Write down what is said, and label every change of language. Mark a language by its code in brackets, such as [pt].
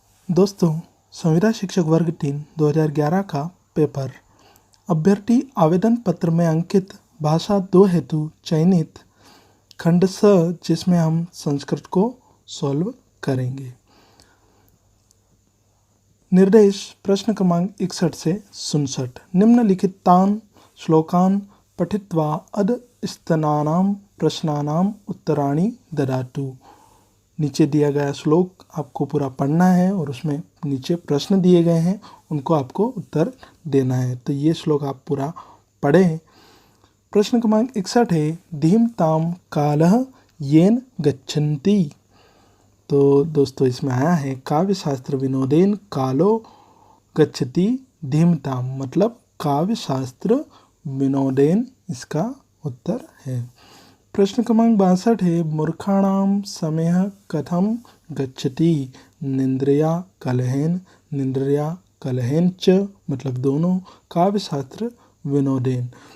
[hi] दोस्तों, संविदा शिक्षक वर्ग 3 2011 का पेपर अभ्यर्थी आवेदन पत्र में अंकित भाषा 2 हेतु चयनित खंड स, जिसमें हम संस्कृत को सॉल्व करेंगे। निर्देश प्रश्न क्रमांक 61 से 67। [sa] निम्नलिखितान् श्लोकान् पठित्वा अधस्तनानां प्रश्नानां उत्तराणि ददातु। [hi] नीचे दिया गया श्लोक आपको पूरा पढ़ना है और उसमें नीचे प्रश्न दिए गए हैं, उनको आपको उत्तर देना है। तो ये श्लोक आप पूरा पढ़ें। प्रश्न क्रमांक 61 है [sa] धीमतां कालः येन गच्छन्ति। [hi] तो दोस्तों, इसमें आया है [sa] काव्य शास्त्र विनोदेन कालो गच्छति धीमतां, [hi] मतलब काव्य शास्त्र विनोदेन इसका उत्तर है। प्रश्न क्रमांक 62 है [sa] मूर्खाणां समयः कथं गच्छति निंद्रिया कलहेन च, [hi] मतलब दोनों काव्य शास्त्र विनोदेन।